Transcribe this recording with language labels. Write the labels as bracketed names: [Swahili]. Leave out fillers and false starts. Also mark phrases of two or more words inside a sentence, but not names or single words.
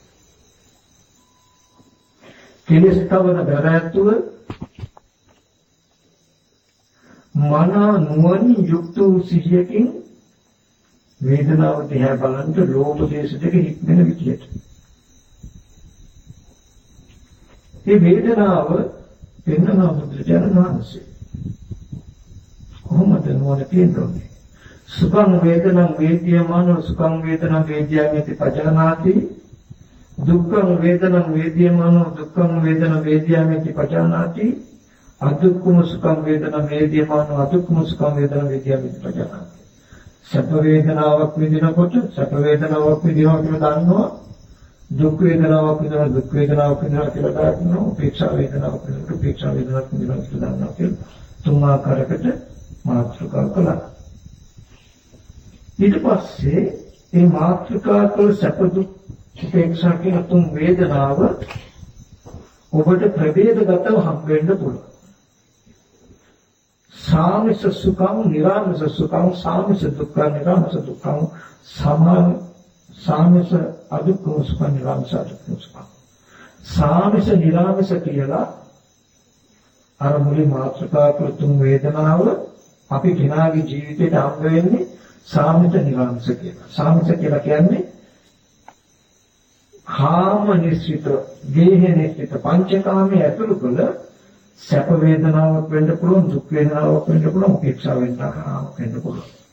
[Sinhala] කෙලස්තවන බරැත්තුව මන නුවණින් යුක්ත වූ සිහියකින් වේදනාව දිහා බලන්න ලෝභ දේශ දෙක හික්මන විදියට. මේ වේදනාව පෙන්වන බුදුරජාණන් වහන්සේ කොහොමද නුවණ තියෙන්නේ? [Pali] සුඛං වේදනං වේද්‍යමානෝ සුඛං වේදනං වේද්‍යාමිති පජානාති දුක්ඛං වේදනං වේද්‍යමානෝ දුක්ඛං වේදනං වේද්‍යාමිති පජානාති අදුක්ඛම සුඛං වේදනං වේද්‍යමානෝ අදුක්ඛම සුඛං වේදනං වේද්‍යාමිති පජානාති. [Sinhala] සැප වේදනාවක් විඳිනකොට සැප වේදනාවක් විඳිනවා කියලා දන්නවා. දුක් වේදනාවක් විඳිනවා දුක් වේදනාවක් විඳිනවා කියලා දන්නවා. උපේක්ෂා වේදනාවක් විඳිනවා උපේක්ෂා වේදනාවක් විඳිනවා කියලා දන්නවා කියලා තුන් ආකාරයකට මාත්‍රිකා කළා. ඊට පස්සේ මේ මාත්‍රිකා කළ සැප දුක් උපේක්ෂා කියන තුන් වේදනාව ඔබට ප්‍රභේදගතව හම් වෙන්න පුළුවන්. [Pali] සාමිස සුඛං නිරාමිස සුඛං සාමිස දුක්ඛං නිරාමිස දුක්ඛං සාමිස අදුක්ඛම සුඛං නිරාමිස අදුක්ඛම සුඛං. [Sinhala] සාමිස නිරාමිස කියලා අර මුලින් මාත්‍රිකා කළ තුන් වේදනාව අපි කෙනාගේ ජීවිතයට හම් වෙන්නේ සාමිත නිරාමිස කියලා. සාමිත කියලා කියන්නේ කාම නිස්සිත, දේහ නිස්සිත පංචකාමයේ ඇතුළු කළ සැප වේදනාවක් වෙන්න පුළුවන්, දුක් වේදනාවක් වෙන්න පුළුවන්, උපේක්ෂා වේදනාවක් වෙන්න පුළුවන්.